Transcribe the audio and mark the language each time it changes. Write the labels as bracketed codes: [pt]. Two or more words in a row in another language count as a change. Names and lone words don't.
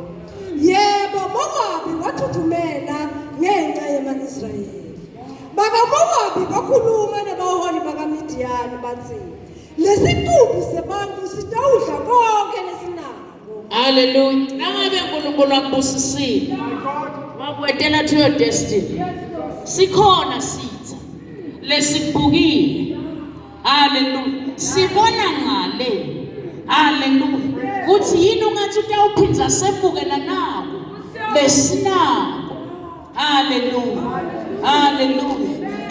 [ss] Yebo, Mowabi wathuthumela ngenxa yema-Israyeli. BakaMowabi bakhuluma nabaholi bakaMidiyani bathi lesiqumbi sebantu sitawudla konke lesinako. Hallelujah. Nangabe uNkulunkulu akubusisile wakwetela [en] to your destiny. [ss] Sikhona sitha lesibukile. Hallelujah. Sibona ngale. Hallelujah. Kuthi yini ungathi utawuphinza sebukela nako lesinako. Hallelujah. Hallelujah.